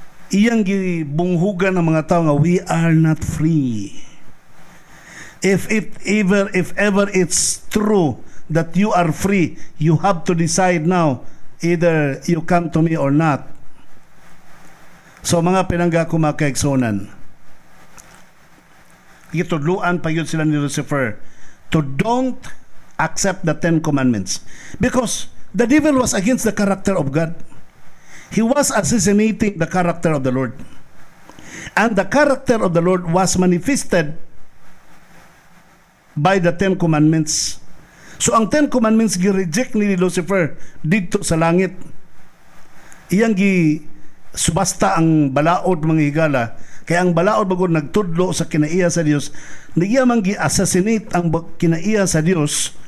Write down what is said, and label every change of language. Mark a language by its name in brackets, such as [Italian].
[Cebuano] Iyang gibunghugan ng mga tao nga [English] we are not free. If ever it's true that you are free, you have to decide now either you come to me or not. [Cebuano] So mga pinangga ko mga kaigsunan, itudluan pa yun sila ni Lucifer [English] to don't accept the 10 commandments, because the devil was against the character of God. He was assassinating the character of the Lord, and the character of the Lord was manifested by the Ten Commandments. [Cebuano] So ang Ten Commandments gi-reject ni Lucifer dito sa langit. Iyang gi subasta ang balaod mga higala. Kaya ang balaod bagod nagtudlo sa kinaiya sa Dios, niya man gi-assassinate ang kinaiya sa Dios.